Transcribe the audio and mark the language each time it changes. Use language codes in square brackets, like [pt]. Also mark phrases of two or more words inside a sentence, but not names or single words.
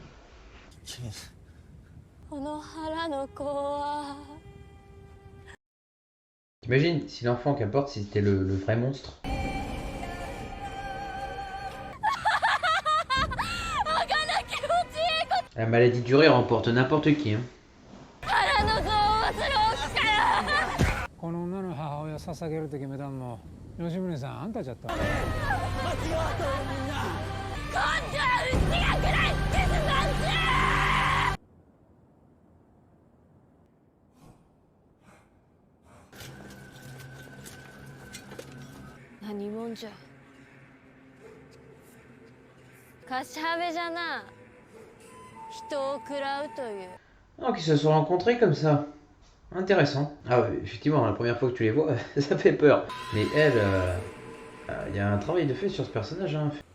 [fr] T'imagines si l'enfant qu'elle porte c'était le vrai monstre. La maladie du rire emporte n'importe qui, hein. [ja] この女の母親捧げると決めたんも吉宗さんあんたじゃった。何者じゃ。カシハベじゃな。人を食らうという。 [fr] Donc ils se sont rencontrés comme ça. Intéressant. Ah ouais, effectivement, la première fois que tu les vois, ça fait peur. Mais elle, il y a un travail de fait sur ce personnage, hein.